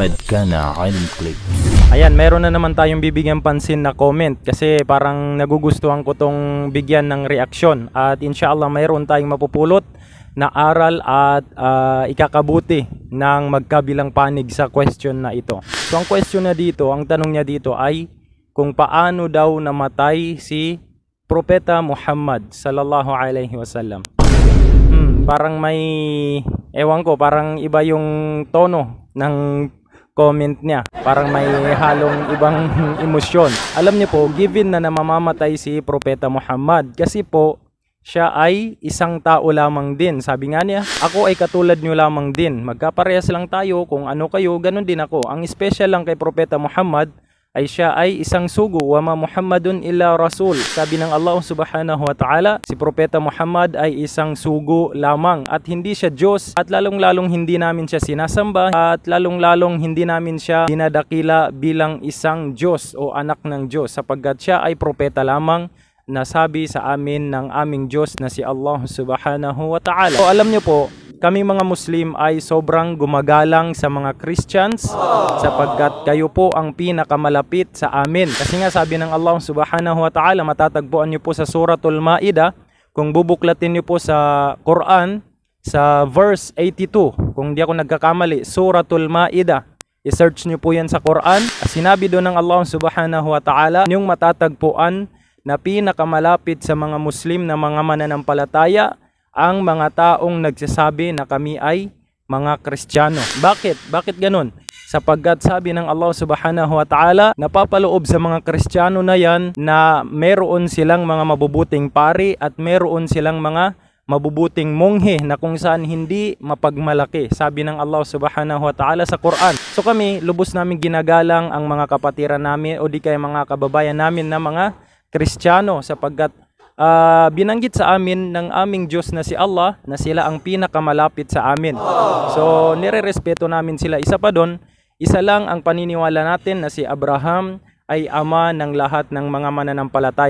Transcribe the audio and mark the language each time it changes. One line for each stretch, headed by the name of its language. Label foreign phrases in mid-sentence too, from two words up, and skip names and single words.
Filipino: Ayan, meron na naman tayong bibigyan pansin na comment kasi parang nagugustuhan ko tong bigyan ng reaksyon at inshallah mayroon tayong mapupulot na aral at ikakabuti ng magkabilang panig sa question na ito. So ang question na dito, ang tanong niya dito ay kung paano daw namatay si Propeta Muhammad
Arabic: صلى الله عليه وسلم.
Filipino: Parang may, ewan ko, parang iba yung tono ng comment niya. Parang may halong ibang emosyon. Alam niyo po, given na mamamatay si Propeta Muhammad kasi po siya ay isang tao lamang din. Sabi nga niya, ako ay katulad niyo lamang din. Magkaparehas lang tayo, kung ano kayo, ganun din ako. Ang special lang kay Propeta Muhammad ay siya ay isang sugo,
Arabic: وما محمد إلا رسول.
Filipino: Sabi ng Allah
Arabic: سبحانه وتعالى,
Filipino: si Propeta Muhammad ay isang sugo lamang at hindi siya Diyos, at lalong-lalong hindi namin siya sinasamba, at lalong-lalong hindi namin siya dinadakila bilang isang Diyos o anak ng Diyos, sapagkat siya ay propeta lamang na sabi sa amin ng aming Diyos na si Allah
Arabic: سبحانه وتعالى.
Filipino: So alam niyo po, kami mga Muslim ay sobrang gumagalang sa mga Christians sapagkat kayo po ang pinakamalapit sa amin. Kasi nga sabi ng Allah
Arabic: سبحانه وتعالى,
Filipino: matatagpuan niyo po sa Suratul Ma'idah, kung bubuklatin niyo po sa Quran, sa verse 82, kung di ako nagkakamali, Suratul Ma'idah, i-search niyo po yan sa Quran. Sinabi doon ng Allah
Arabic: سبحانه وتعالى,
Filipino: yung matatagpuan na pinakamalapit sa mga Muslim na mga mananampalataya ang mga taong nagsasabi na kami ay mga Kristiyano. Bakit? Bakit ganun? Sapagkat sabi ng Allah
Arabic: سبحانه وتعالى,
Filipino: napapaloob sa mga Kristiyano na yan na meron silang mga mabubuting pari at meron silang mga mabubuting monghe na kung saan hindi mapagmalaki. Sabi ng Allah
Arabic: سبحانه وتعالى
Filipino: sa Quran. So kami, lubos namin ginagalang ang mga kapatiran namin o di kaya mga kababayan namin na mga Kristiyano sapagkat binanggit sa amin ng aming Diyos na si Allah na sila ang pinakamalapit sa amin. So nire-respeto namin sila. Isa pa doon, isa lang ang paniniwala natin na si Abraham ay ama ng lahat ng mga mananampalataya.